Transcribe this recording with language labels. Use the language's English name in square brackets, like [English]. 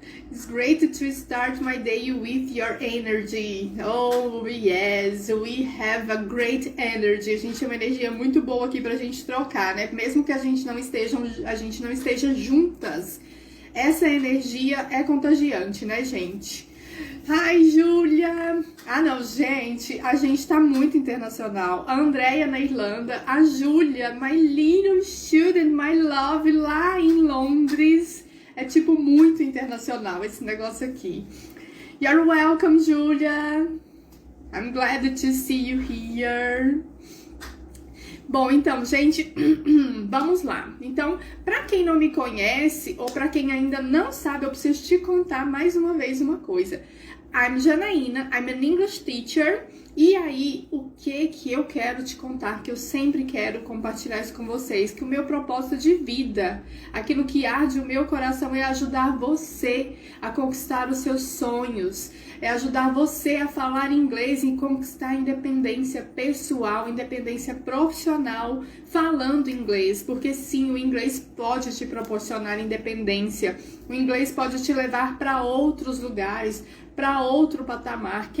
[English] It's great to start my day with your energy. Oh, yes, we have a great energy. [Portuguese] A gente tem uma energia muito boa aqui pra gente trocar, né? Mesmo que a gente não esteja juntas. Essa energia é contagiante, né, gente? [English] Hi, [Portuguese] Júlia! Ah, não, gente, a gente tá muito internacional. A Andrea na Irlanda, a Júlia, [English] my little student, my love, [Portuguese] lá em Londres. É tipo muito internacional esse negócio aqui. [English] You're welcome, [Portuguese] Julia. [English] I'm glad to see you here. [Portuguese] Bom, então, gente, vamos lá. Então, para quem não me conhece ou para quem ainda não sabe, eu preciso te contar mais uma vez uma coisa. [English] I'm Janaína, I'm an English teacher. [Portuguese] E aí, o que eu quero te contar, que eu sempre quero compartilhar isso com vocês, que o meu propósito de vida, aquilo que arde o meu coração é ajudar você a conquistar os seus sonhos, é ajudar você a falar inglês e conquistar independência pessoal, independência profissional, falando inglês, porque sim, o inglês pode te proporcionar independência, o inglês pode te levar para outros lugares, para outro patamar.